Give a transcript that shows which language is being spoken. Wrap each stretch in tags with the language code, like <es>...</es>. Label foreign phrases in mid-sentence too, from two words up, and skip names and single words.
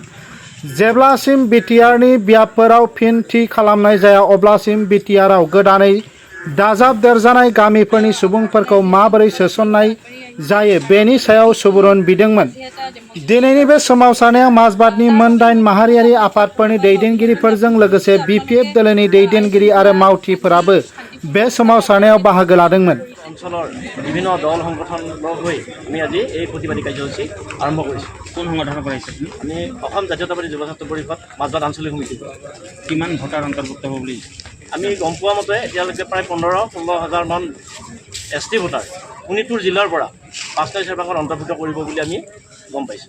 <brx>जेब्लासिम बिटिआरनि बियाबफोराव फिन थि खालामनाय जाया अब्लासिम बिटिआरआव गोदानै दाजाबदेरजानाय गामिफोरनि सुबुंफोरखौ माबोरै सोसननाय जायो बेनि सायाव सुबुरुन बिदोंमोन। दिनैनि बे सोमावसारनायाव माजबादनि मोन 8 माहारियारि आफादफोरनि दैदेनगिरिफोरजों लोगोसे बिपिएफ दोलोनि दैदेनगिरि आरो मावथिफोराबो बे सोमावसारनायाव बाहागो लादोंमोन।</brx> <as>অঞ্চলৰ বিভিন্ন দল সংগঠন লগ হৈ আমি আজি এই প্ৰতিবাদী কাৰ্যসূচী আৰম্ভ কৰিছোঁ। কোন সংগঠনৰ পৰা আহিছে? আমি অসম জাতীয়তাবাদী যুৱ ছাত্ৰ পৰিষদ মাজবাদ আঞ্চলিক সমিতি। কিমান ভোটাৰ অন্তৰ্ভুক্ত হ'ব বুলি আমি গম পোৱা মতে এতিয়ালৈকে প্ৰায় 15-16 হাজাৰমান ST ভোটাৰ শোণিতপুৰ জিলাৰ পৰা 5 সেৰফাঙত অন্তৰ্ভুক্ত কৰিব বুলি আমি গম পাইছোঁ।</as>